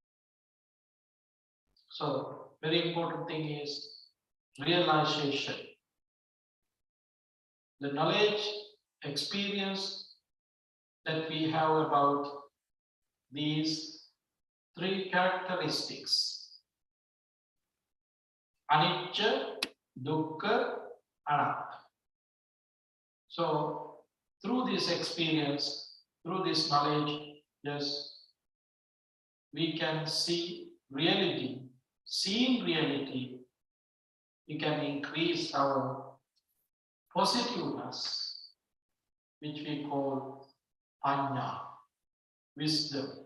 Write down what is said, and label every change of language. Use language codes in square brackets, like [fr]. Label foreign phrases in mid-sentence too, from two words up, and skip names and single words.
[en] So, very important thing is realization. The knowledge, experience that we have about these three characteristics: [pi] anicca, dukkha, anatta. [en] So, through this experience, through this knowledge, yes, we can see reality. Seeing reality, we can increase our positiveness, which we call panya, wisdom.